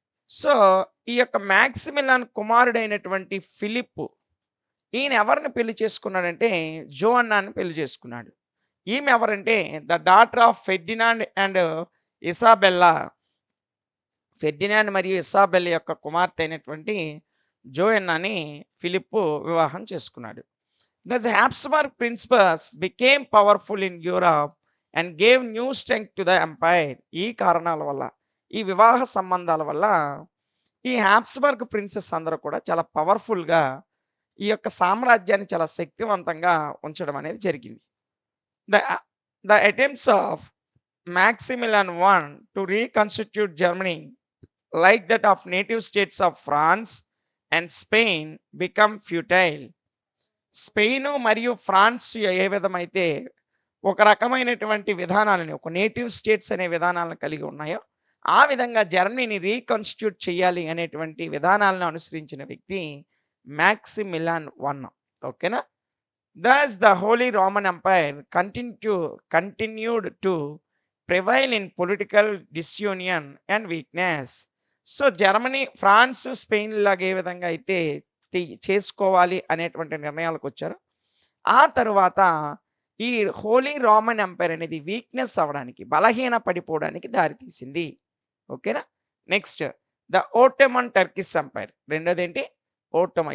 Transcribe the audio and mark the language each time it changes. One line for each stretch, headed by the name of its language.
Telugu: So ఈ యొక్క మ్యాక్సిమిలియన్ కుమారుడైనటువంటి ఫిలిప్, ఈయన ఎవరిని పెళ్లి చేసుకున్నాడంటే జోఅన్నాని పెళ్లి చేసుకున్నాడు. ఈమె ఎవరంటే
English: The daughter of Ferdinand and Isabella.
Telugu: Ferdinand మరియు ఇసాబెల్ యొక్క కుమార్తె అయినటువంటి జోయన్నాని ఫిలిప్ వివాహం చేసుకున్నాడు.
English: The Habsburg princes became powerful in Europe and gave new strength to the empire.
Telugu: ఈ కారణాల వల్ల, ఈ వివాహ సంబంధాల వల్ల ఈ హ్యాబ్స్బర్గ్ ప్రిన్సెస్ అందరూ కూడా చాలా పవర్ఫుల్గా ఈ యొక్క సామ్రాజ్యాన్ని చాలా శక్తివంతంగా ఉంచడం అనేది జరిగింది.
English: The the attempts of Maximilian I to reconstitute Germany like that of native states of France and Spain become futile.
Telugu: Spain మరియు ఫ్రాన్స్ ఏ విధమైతే ఒక రకమైనటువంటి విధానాలని, ఒక నేటివ్ స్టేట్స్ అనే విధానాలను కలిగి ఉన్నాయో, ఆ విధంగా జర్మనీని రీకన్స్టిట్యూట్ చేయాలి అనేటువంటి విధానాలను అనుసరించిన వ్యక్తి మాక్సిమిలియన్ I. ఓకేనా?
English: Thus the Holy Roman Empire continued to prevail in political disunion and weakness.
Telugu: So Germany, France, Spain లాగా ఏ విధంగా అయితే చేసుకోవాలి అనేటువంటి నిర్ణయాలకు వచ్చారో, ఆ తరువాత ఈ హోలీ రోమన్ ఎంపైర్ అనేది వీక్‌నెస్ అవ్వడానికి, బలహీన పడిపోవడానికి దారితీసింది. ఓకేనా?
English: Next the Ottoman Turkish empire.
Telugu: రెండోదేంటి? ఓట్టోమన్.